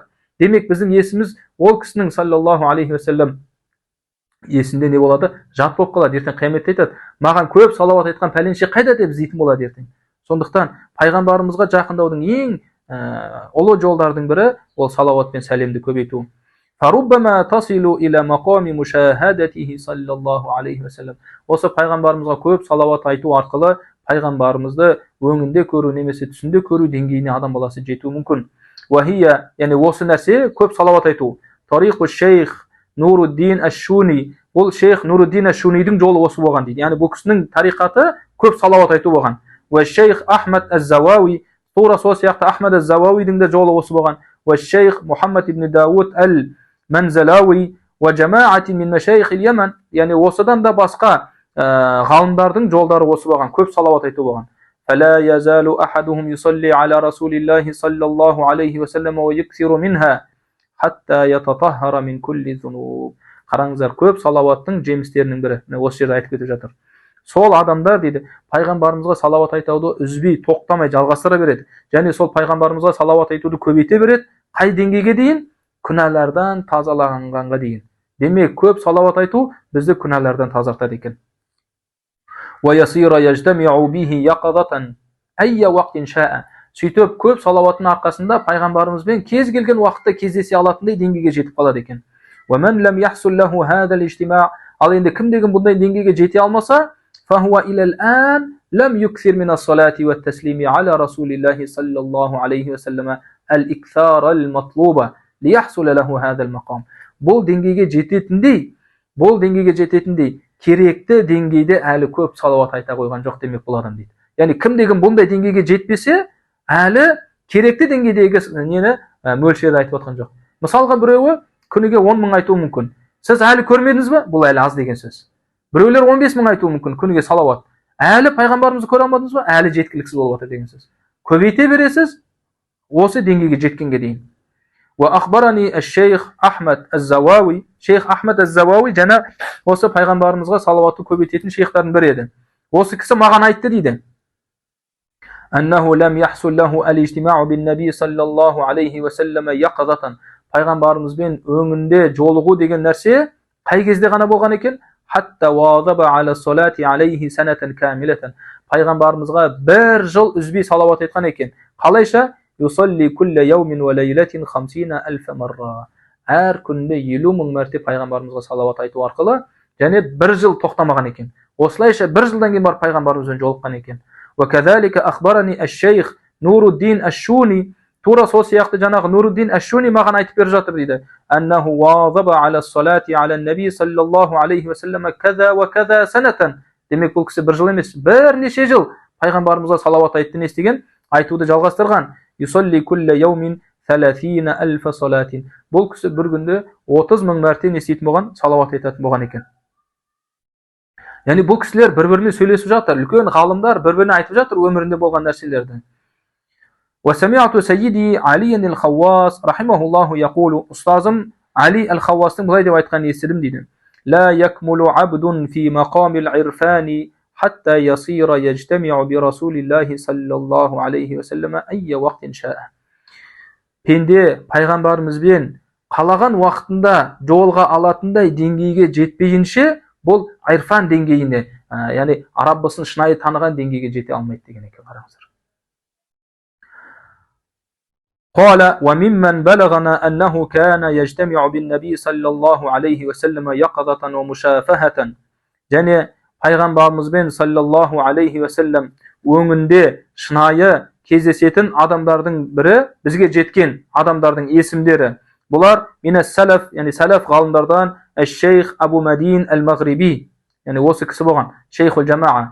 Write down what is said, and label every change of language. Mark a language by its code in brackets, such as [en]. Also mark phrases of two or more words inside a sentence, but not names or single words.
[kk] Демек біздің есіміз ол кісінің [ar] صلى الله عليه وسلم [kk] есінде не болады? Жат болып қалады. Ертең қияметте айтады, маған көп салауат айтқан пәленше қайда деп іздейтін болады ертең. Сондықтан пайғамбарымызға жақындаудың ең ұлы жолдардың бірі ол салауат пен сәлемді көбейту. [ar] فَرُبَّمَا تَصِلُ إِلَى مَقَامِ مُشَاهَدَتِهِ صلى الله عليه وسلم. [kk] Осы пайғамбарымызға көп салауат айту арқылы пайғамбарымызды өңінде көру немесе түсінде көру деңгейіне адам баласы жетуі мүмкін. Уахия, яғни осы нәрсе көп салауат айту. [ar] طريق شيخ [kk] Нуруддин аш-Шуни. Бұл шейх Нуруддин аш-Шунийдің жолы осы болған дейді. Яғни бұл кісінің тариқаты көп салауат айту болған. [ar] و شيخ [kk] Ахмад аз-Завауи, тура сол сияқты Ахмад аз-Завауидің де жолы осы болған. [ar] و شيخ محمد بن داود المنزلاوي و جماعة من مشايخ اليمن. [kk] Яғни осыдан да басқа ғалымдардың жолдары осы болған, көп салауат айту болған. [ar] فلا يزال أحدهم يصلي على رسول الله صلى الله عليه وسلم ويكثر منها حتى يتطهر من كل ذنوب. [kk] Қараңыздар, көп салауаттың жемістерінің бірі. Осы жерде айтып кетіп жатыр. Сол адамдар дейді, пайғамбарымызға салауат айтуды үзбей, тоқтамай жалғастыра береді. Және сол пайғамбарымызға салауат айтуды көбейте береді. Қай деңгейге дейін? Күнәлардан тазаланғанға дейін. Демек, көп салауат айту бізді күнәлардан тазартады екен. [ar] وَيَصِيرَ يَجْتَمِعُ بِهِ يَقَظَةً أَيَّ وَقْتٍ شَاءَ. [kk] Сөйтіп, көп салауаттың арқасында пайғамбарымызбен кез келген уақытта кездесе алатындай деңгейге жетіп қалады екен. [ar] وَمَنْ لَمْ يَحْصُلْ لَهُ هَذَا الْاجْتِمَاعِ. [kk] Ал енді кімдеген бұндай деңгейге жете алмаса, [ar] فَهُوَ إِلَى الْآنِ لَمْ يُكْثِرْ مِنَ الصَّلَاةِ وَالتَّسْلِيمِ عَلَى رَسُولِ اللَّهِ صلى الله عليه وسلم الْإِكْثَارَ الْمَطْلُوبَ لِيَحْصُلَ لَهُ هَذَا الْمَقَامِ. [kk] Бұл деңгейге жететіндей керекті деңгейде әлі көп салауат айта қойған жоқ демек бұл адам дейді. Яғни кімдеген бұндай деңгейге жетпесе, әлі керекті деңгейдегі нені мөлшерді айтып отқан жоқ. Мысалға біреуі күніге 10 мың айтуы мүмкін. Сіз әлі көрмедіңіз бе? Бұл әлі аз деген сөз. Біреулер 15 мың айтуы мүмкін күніге салауат. Әлі пайғамбарымызды көре алмадыңыз ба? Әлі жеткіліксіз болып жатыр деген сөз. Көбейте бересіз, осы деңгейге жеткенге дейін. [ar] وأخبرني الشيخ أحمد الزواوي شيخ أحمد الزواوي [kk] жана осы пайғамбарымызға салауатты көбейтетін шейхтардың бірі еді. Осы кісі маған айтты дейді. [ar] أنه لم يحصل له الاجتماع بالنبي صلى الله عليه وسلم يقظة. [kk] Пайғамбарымызбен өңінде жолығу деген нәрсе қай кезде ғана болған екен? [ar] حتى واظب على الصلاة عليه سنة كاملة. [kk] Пайғамбарымызға бір жыл үзбей салауат айтқан екен. Қалайша? [ar] يصلي كل يوم وليلة 50,000 مرة. [kk] Әр күнде 50 мың мәрте пайғамбарымызға салауат айту арқылы, және бір жыл тоқтамаған екен. Осылайша бір жылдан кейін барып пайғамбарымызбен жолыққан екен. [ar] وكذلك أخبرني الشيخ نور الدين الشوني. [kk] Тура сол сияқты жаңағы Нуруддин Аш-Шуни маған айтып беріп жатыр дейді. [ar] أنه واظب على الصلاة على النبي صلى الله عليه وسلم كذا وكذا سنة. [kk] Демек бұл кісі бір жыл емес, бірнеше жыл пайғамбарымызға салауат айтты, не істеген? Айтуды жалғастырған. [ar] يصلي كل يوم 30,000 صلاة. [kk] Бұл кісі бір күнде 30 мың мәрте не істейтін болған? Салауат айтатын болған екен. Яғни бұл кісілер бір-бірімен сөйлесіп жатыр, үлкен ғалымдар бір-біріне айтып жатыр өмірінде болған нәрселерді. [ar] وسمعت سيدي علي الخواص رحمه الله يقول. [kk] ұстазым Али Ал-Хауастың бұлай деп айтқанын естідім дейді. [ar] لا يكمل عبد في مقام العرفان حتى يصير يجتمع برسول الله صلى الله عليه وسلم أي وقت شاء. [kk] Пенде пайғамбарымызбен қалаған уақытында жолға алатындай деңгейге жетпейінше, бұл айрфан деңгейіне, яғни Раббысын шынайы таныған деңгейге жете алмайды деген екен. Қараңыздар. [ar] قال وممن بلغنا أنه كان يجتمع بالنبي صلى الله عليه وسلم يقظة ومشافهة. [kk] және пайғамбарымызбен [ar] صلى الله عليه وسلم [kk] өңінде шынайы кездесетін адамдардың бірі, бізге жеткен адамдардың есімдері. Бұлар [ar] من السلف, [kk] яғни салаф ғалымдардан Аш-Шейх Абу Мадин Ал-Мағриби, яғни осы кісі болған, [ar] شيخ الجماعة.